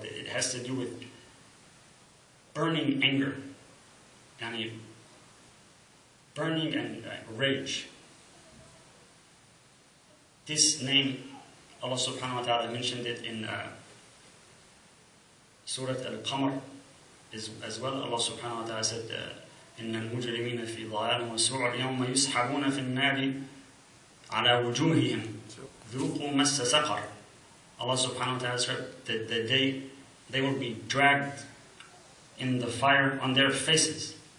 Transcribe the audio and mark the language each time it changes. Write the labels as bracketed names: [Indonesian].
[English] It has to do with burning anger, burning and rage. This name, Allah subhanahu wa ta'ala mentioned it in Surah al-Qamar as well. Allah subhanahu wa ta'ala said, [Arabic] إِنَّ الْمُجْرِمِينَ فِي ضَلَالٍ وَسُعُرٍ يَوْمَ يُسْحَبُونَ فِي النَّارِ عَلَى وُجُوهِهِمْ ذُوقُوا مَسَّ سَقَرٍ. [English] Allah subhanahu wa ta'ala said that the day they will be dragged in the fire on their faces.